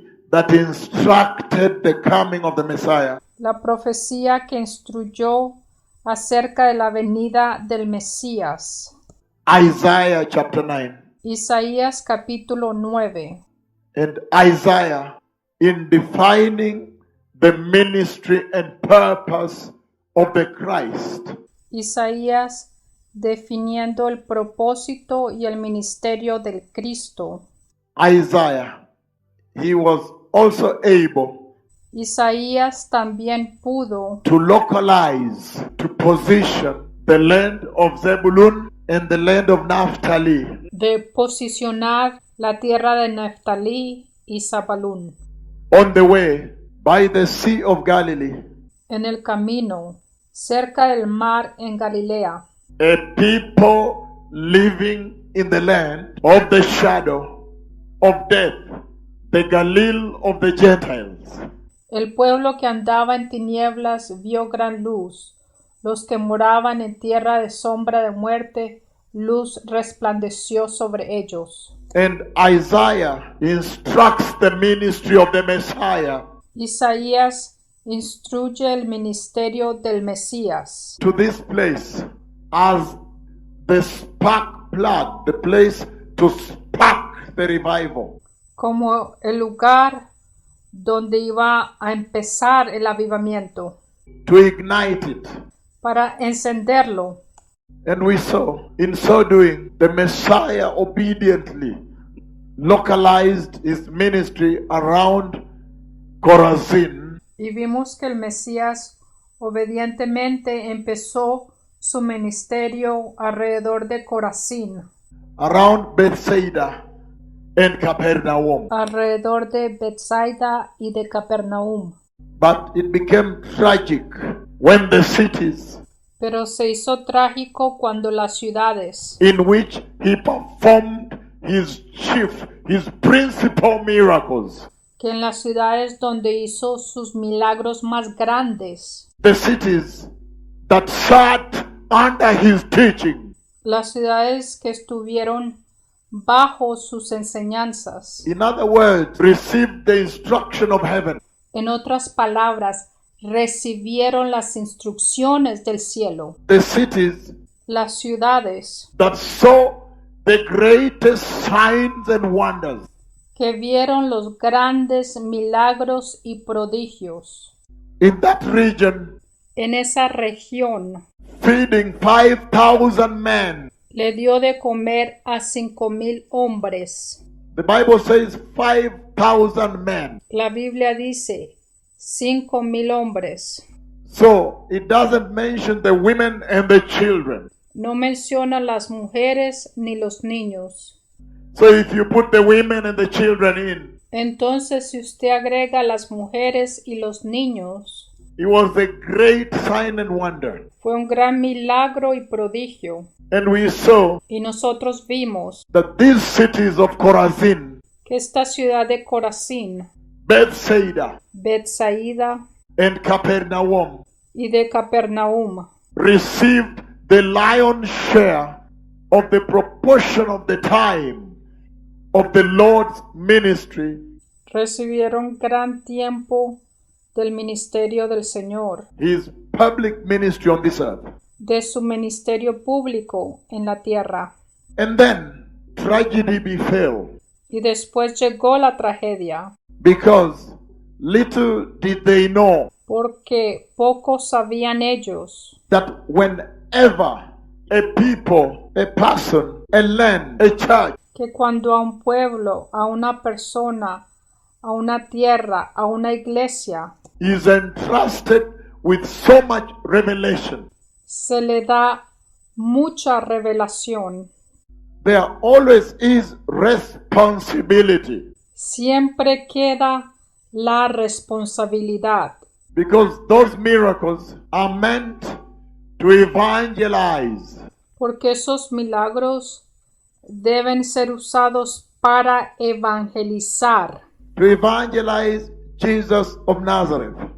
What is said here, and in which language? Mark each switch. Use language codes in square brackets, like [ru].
[en] that instructed the coming of the Messiah. [es] la profecía que instruyó acerca de la venida del Mesías. [en] Isaiah chapter 9. [es] Isaías capítulo 9. [en] And Isaiah, in defining the ministry and purpose of the Christ, [es] Isaías definiendo el propósito y el ministerio del Cristo. [en] Isaiah, he was also able [es] Isaías también pudo [en] to localize, to position the land of Zebulun and the land of Naphtali [es] de posicionar la tierra de Neftalí y Zabalún [en] on the way by the Sea of Galilee [es] en el camino cerca del mar en Galilea, [en] a people living in the land of the shadow of death, the Galilee of the Gentiles. [es] el pueblo que andaba en tinieblas vio gran luz, los que moraban en tierra de sombra de muerte, luz resplandeció sobre ellos. [en] And Isaiah instructs the ministry of the Messiah [es] Isaías instruye el ministerio del Mesías [en] to this place as the spark plug, the place to spark the revival. [es] como el lugar donde iba a empezar el avivamiento, [en] To ignite it. [es] para encenderlo. [en] And we saw, in so doing, the Messiah obediently localized his ministry around Chorazin, [es] Y vimos que el Mesías obedientemente empezó su ministerio alrededor de Corazín, [en] around Bethsaida and Capernaum. [es] alrededor de Betsaida y de Capernaum. [en] But it became tragic when the cities [es] Pero se hizo trágico cuando las ciudades [en] in which he performed his principal miracles, [es] que en las ciudades donde hizo sus milagros más grandes, [en] the cities that sat under his teaching, [es] las ciudades que estuvieron bajo sus enseñanzas, [en] in other words, received the instruction of heaven, [es] en otras palabras, recibieron las instrucciones del cielo, [en] the cities [es] las ciudades [en] that saw the greatest signs and wonders, [es] que vieron los grandes milagros y prodigios. [en] in that region, [es] En esa región [en] feeding 5,000 men. [es] le dio de comer a 5,000 hombres. [en] The Bible says 5,000 men. [es] La Biblia dice 5,000 hombres. [en] So it doesn't mention the women and the children. [es] No menciona las mujeres ni los niños. [en] So if you put the women and the children in, [es] Entonces, si usted agrega las mujeres y los niños, [en] it was a great sign and wonder. [es] fue un gran milagro y prodigio. [en] And we saw [es] Y nosotros vimos [en] that these cities of Chorazin, [es] que esta ciudad de Corazín, [en] Bethsaida, [es] Betsaida [en] and Capernaum [es] y de Capernaum [en] received the lion's share of the proportion of the time of the Lord's ministry, [es] recibieron gran tiempo del ministerio del Señor, [en] his public ministry on this earth. [es] de su ministerio público en la tierra. [en] And then tragedy befell, [es] Y después llegó la tragedia, [en] because little did they know [es] porque poco sabían ellos [en] that whenever a people, a person, a land, a church [es] que cuando a un pueblo, a una persona, a una tierra, a una iglesia, [en] is entrusted with so much revelation, [es] se le da mucha revelación, [en] there always is responsibility, [es] siempre queda la responsabilidad, [en] because those miracles are meant to evangelize, [es] porque esos milagros deben ser usados para evangelizar, [en] to evangelize Jesus of Nazareth,